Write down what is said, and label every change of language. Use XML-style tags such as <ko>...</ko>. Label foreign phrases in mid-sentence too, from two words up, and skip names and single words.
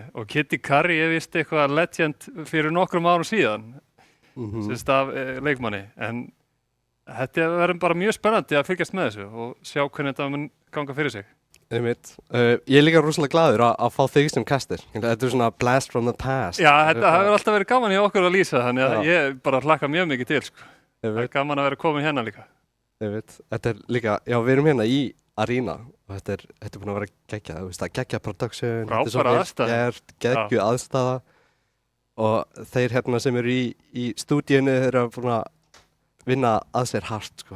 <is>Og Kitty Curry er vist eitthvað legend fyrir nokkrum árum síðan. Sérst af leikmanni. En þetta verður bara mjög spennandi að fylgjast með þessu og sjá hvernig þetta mun ganga fyrir sig. Einmitt. Ég er líka rosalega glaður að fá þig sem Kaster. Þetta er svona</is> <en>blast from the past.</en> <is>Já, þetta hefur alltaf verið gaman hjá okkur að lýsa, þannig að ég bara hlakka mjög mikið til, sko. Það er gaman að vera komin hérna líka. Þetta er líka, já, við erum hérna í Arena og þetta er búin að vera geggjað, þú veist, að geggjað production, þetta er svo vel gert, geggjuð aðstæða og þeir hérna sem eru í stúdíunni, þeir eru búin að vinna að sér hart, sko.</is>